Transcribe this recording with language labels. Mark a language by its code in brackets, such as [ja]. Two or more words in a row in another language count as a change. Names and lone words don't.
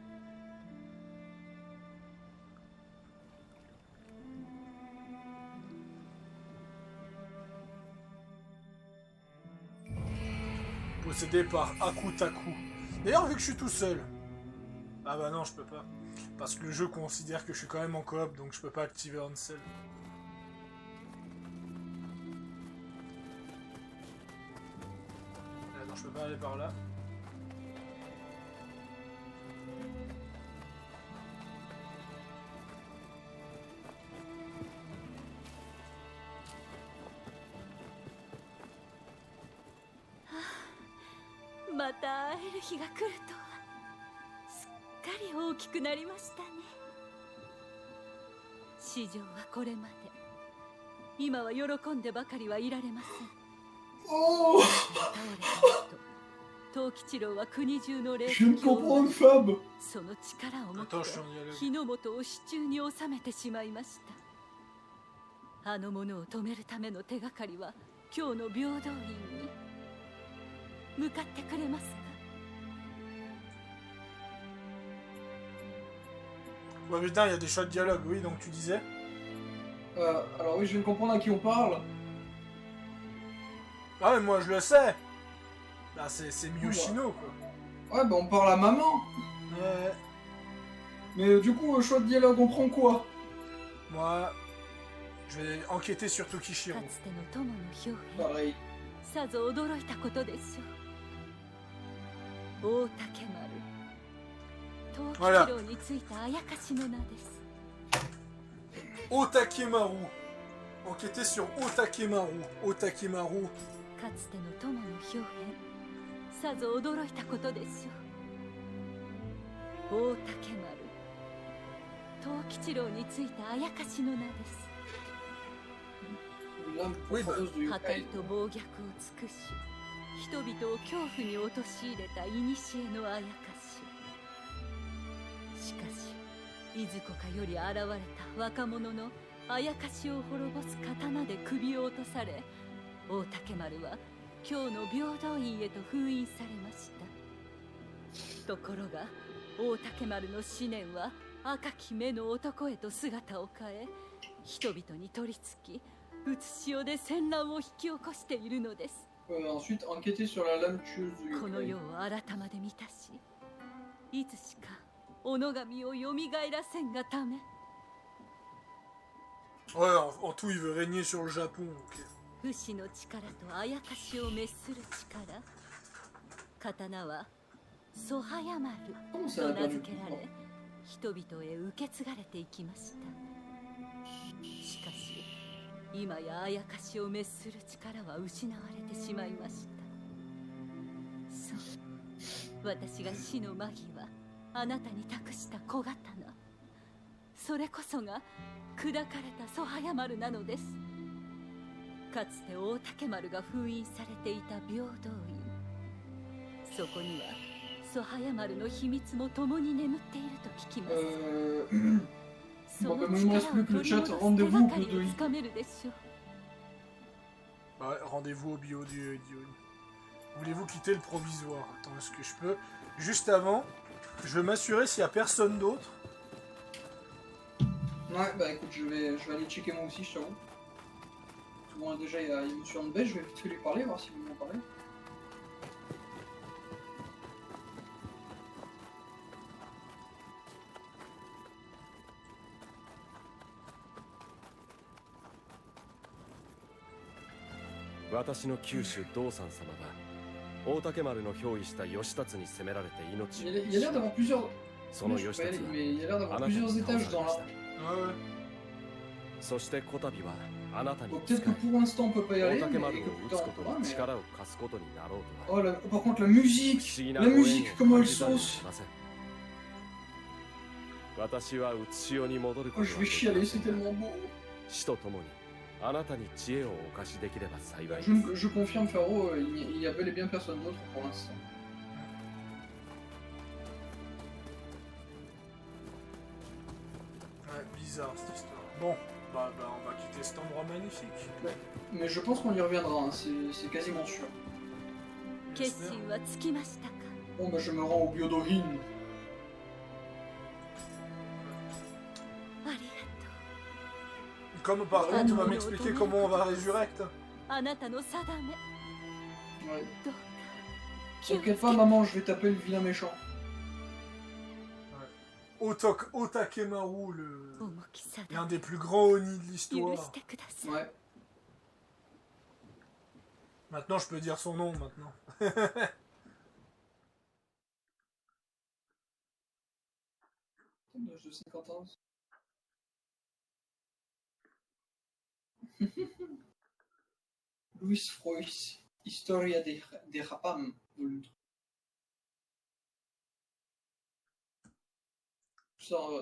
[fr] Possédé par Akutaku. D'ailleurs, vu que je suis tout seul... Ah bah non, je peux pas. Parce que le jeu considère que je suis quand même en coop, donc je peux pas activer Ansel. Ah non, je peux pas aller par là. [ja] Ah, また会える日が来るとはすっかり大きくなりましたね。市場はこれまで。今は喜んでばかりはいられません。 [fr] Oh, [ja] 倒れた後、藤吉郎は国中の霊 [fr] je ne comprends que Fab. [ja] その力を持って [fr] Attention, il y a le... [ja] 日の本を手中に収めてしまいました。あの者を止めるための手がかりは今日の平等院に。向かってくれますか。 [fr] Ouais putain, il y a des choix de dialogue, oui, donc tu disais. Alors oui, je viens de comprendre à qui on parle. Ah mais moi je le sais. Bah c'est Miyoshino quoi. Ouais, bah on parle à maman. Ouais. Mais du coup, choix de dialogue, on prend quoi? Moi, je vais enquêter sur Tokishiro. [ja] かつての友の兵兵、 [fr] Pareil. [ja] さぞ驚いたことでしょう。大竹丸、藤吉郎についたあやかしの名です。 [fr] Otakemaru. enquêter sur Otakemaru. Otakemaru. [ja] かつての友の表現さぞ驚いたことでしょう。大竹丸藤吉郎についたあやかしの名です。 [fr] L'âme Oui, bah, profondeuse du [ja] 破 [fr] yokai. [ja] 壊と暴虐を尽くし人々を恐怖に陥れた古のあやかし。しかしいずこかより現れた若者のあやかしを滅ぼす刀で首を落とされ、大竹丸は今日の平等院へと封印されました。ところが大竹丸の思念は赤き目の男へと姿を変え、人々に取り付きうつしおで戦乱を引き起こしているのです。 [fr] Ensuite, enquêter sur la lame tueuse du [ja] この世 [fr] yokai. [ja] を改まで満たし、いつしかおのがみをよみがえらせんがため。 [fr] Ouais, en tout, il veut régner sur le Japon. Ok. [ja] 不死の力とあやかしを滅する力。刀はソハヤマル [fr] Comment ça [ja] と [fr] l'a [ja] 名 [fr] perdu? [ja] 付けられ、人々へ受け継がれていきました。しかし今やあやかしを滅する力は失われてしまいました。そう、私が死の間際あなたに託した小刀、それこそが砕かれたソハヤマルなのです。かつて大竹丸が封印されていた平等院、そこにはソハヤマルの秘密も共に眠っていると聞きます。その力を取り戻す手がかりをつかめるでしょう。 [fr] Ouais, rendez-vous au bio du... Voulez-vous quitter le provisoire? Attends, est-ce que je peux? Juste avant, je veux m'assurer s'il y a personne d'autre. Ouais, bah écoute, je vais aller checker moi aussi, je t'avoue. Bon, déjà, il y a Monsieur Hanbei, je vais vite fait lui parler, voir s'il veut m'en parler. [ja] 私の Kyushu Dosan様が大竹丸の憑依した義達に攻められて命を [fr] Il y a l'air d'avoir plusieurs... [ja] その [fr] Je [ja] 義 [fr] peux pas [ja] 達 [fr] aller, [ja] は [fr] mais il y a l'air [ja] あ [fr] d'avoir [ja] なたに [fr] plusieurs [ja] 倒され [fr] étages dans [ja] まし [fr] la... [ja] た。 [fr] Ah ouais. [ja] そしてこたびはあなたに [fr] Bon, [ja] 仕 [fr] peut-être que [ja] え [fr] pour l'instant on peut pas y [ja] 大 [fr] aller, [ja] 竹 [fr] mais [ja] 丸を [fr] que [ja] 撃 [fr] plus [ja] つ [fr] tard [ja] こ [fr] on [ja] と [fr] pourra, [ja] に [fr] mais... [ja] 力を貸すことになろうとは [fr] Oh, par contre, la [ja] 不 [fr] musique [ja] 思議な [fr] La [ja] ご縁を [fr] musique, comment elle [ja] 感じたり [fr] sauce [ja] しません。私はうつしおに戻るこ [fr] Oh, [ja] と [fr] je [ja] は [fr] vais [ja] でき [fr] chialer, [ja] ませ [fr] c'est [ja] んが [fr] tellement beau. [ja] 死とともにあなたに知恵をお貸しできれば幸いです。 [fr] Je confirme, Faro, il y a bel et bien personne d'autre pour l'instant. Ouais, bizarre cette histoire. Bon, bah on va quitter cet endroit magnifique. Mais je pense qu'on y reviendra, hein, c'est quasiment sûr. [ja] 決心はつきましたか。 [fr] Bon, bah je me rends au Byodohin. [ja] ありがと [fr] Comme par contre, tu vas m'expliquer comment on va résurrect. [ja] う。あなたの定め、 [fr] Ouais. [ja] どうか気をつけ [fr] T'inquiète pas, maman, je vais taper le vilain méchant. Otakemaru, [ja] 重き定 [fr] l'un [ja] め [fr] des plus grands Oni de [ja] 許 [fr] l'histoire. [ja] してください。 [fr] Ouais. Maintenant, je peux dire son nom maintenant. Dommage de 50 ans. Luis Freus, Historia de Rapam, volume 3.